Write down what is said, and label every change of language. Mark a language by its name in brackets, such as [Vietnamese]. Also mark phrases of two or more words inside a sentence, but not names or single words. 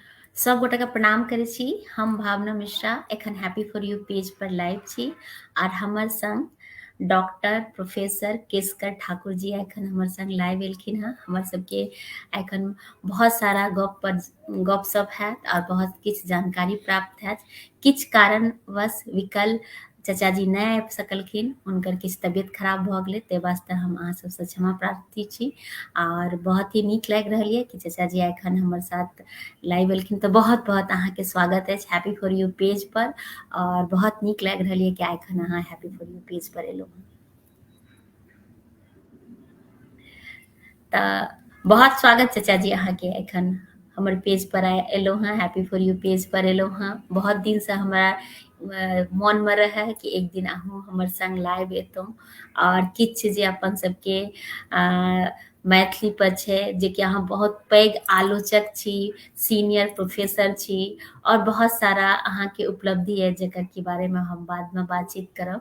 [Maithili] सब गोटा के प्रणाम करै छी। हम भावना मिश्रा एखन हैप्पी फॉर यू पेज पर लाइव छी आर हमर संग डॉक्टर प्रोफेसर केसकर ठाकुर जी एखन हमर संग लाइव एलखिन हेँ। हमर सबके एखन बहुत सारा गपशप हैत और बहुत किछु जानकारी प्राप्त हैत। किछु कारणवश विकल चाचा जी नहि आबि सकलखिन, हुनकर किछु तबियत खराब भऽ गेलै, ताहि वास्ते हम अहाँ सबसँ क्षमा प्रार्थी छी। और बहुत ही नीक लागि रहल यए कि चाचा जी एखन हमर साथ लाइव एलखिन, तऽ बहुत बहुत अहाँके स्वागत अछि हैप्पी फॉर यू पेज पर। और बहुत नीक लागि रहल यए कि एखन अहाँ हैप्पी फॉर यू पेज पर एलहुँ हँ। तऽ बहुत स्वागत चाचा जी अहाँके एखन हमर पेज पर एलहुँ हँ, हैप्पी फॉर यू पेज पर एलहुँ हँ। बहुत दिनसँ हमरा मोनमे रहै कि एक दिन अहूँ हमर संग लाइव एतहुँ और किछु जे अपन सबके मैथिली पर छै, जेकि अहाँ बहुत पैघ आलोचक छी, [English] senior professor [Maithili] छी और बहुत सारा अहाँके उपलब्धि अछि जकर के बारेमे हम बादमे बातचीत करब।